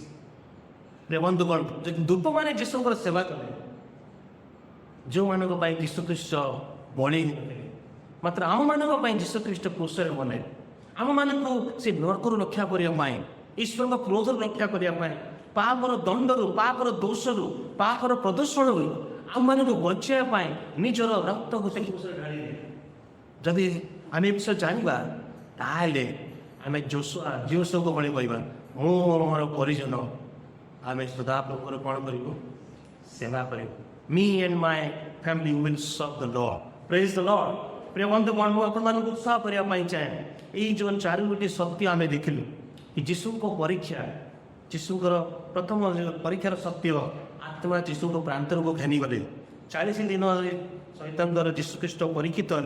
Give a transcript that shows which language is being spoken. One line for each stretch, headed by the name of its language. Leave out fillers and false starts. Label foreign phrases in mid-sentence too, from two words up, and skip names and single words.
Odia: ପ୍ରିୟ ବନ୍ଧୁଗଣ, ଯଦି ଦୂତମାନେ ଯୀଶୁଙ୍କର ସେବା କଲେ, ଯେଉଁମାନଙ୍କ ପାଇଁ ଯୀଶୁ ଖ୍ରୀଷ୍ଟ ବଳି ମାତ୍ର ଆମମାନଙ୍କ ପାଇଁ ଯୀଶୁ ଖ୍ରୀଷ୍ଟ କ୍ରୁଶରେ ମଲେ, ଆମମାନଙ୍କୁ ସେ ନରକରୁ ରକ୍ଷା କରିବା ପାଇଁ, ଈଶ୍ୱରଙ୍କ କ୍ରୋଧରୁ ରକ୍ଷା କରିବା ପାଇଁ, ପାପର ଦଣ୍ଡରୁ, ପାପର ଦୋଷରୁ, ପାପର ପ୍ରଦୂଷଣରୁ ଆମମାନଙ୍କୁ ବଞ୍ଚାଇବା ପାଇଁ ନିଜର ରକ୍ତକୁ ସେ କ୍ରୁଶରେ ଢାଳିଲେ। ଯଦି ଆମେ ଏ ବିଷୟ ଜାଣିବା, ତାହେଲେ ଆମେ ଯୋଶୁଆକୁ ଭଳି କହିବା, ମୁଁ ମୋର ପରିଜନ ଆମେ ସଦାପ୍ରଭୁଙ୍କର କ'ଣ କରିବୁ? ସେବା କରିବୁ।
English: Me and my family will serve the Lord. Praise the Lord.
Odia: ପ୍ରିୟ ବନ୍ଧୁଗଣ, ମୁଁ ଆପଣମାନଙ୍କୁ ଉତ୍ସାହ କରିବା ପାଇଁ ଚାହେଁ, ଏଇ ଯେଉଁ 4ଗୋଟି ସତ୍ୟ ଆମେ ଦେଖିଲୁ କି ଯୀଶୁଙ୍କ ପରୀକ୍ଷା, ଯୀଶୁଙ୍କର ପ୍ରଥମ ପରୀକ୍ଷାର ସତ୍ୟ, ଆତ୍ମା ଯୀଶୁଙ୍କ ପ୍ରାନ୍ତରକୁ ଘେନିଗଲେ। 40 ଦିନରେ ଶୈତାନ ଦ୍ୱାରା ଯୀଶୁ ଖ୍ରୀଷ୍ଟ ପରୀକ୍ଷିତ ହେଲେ।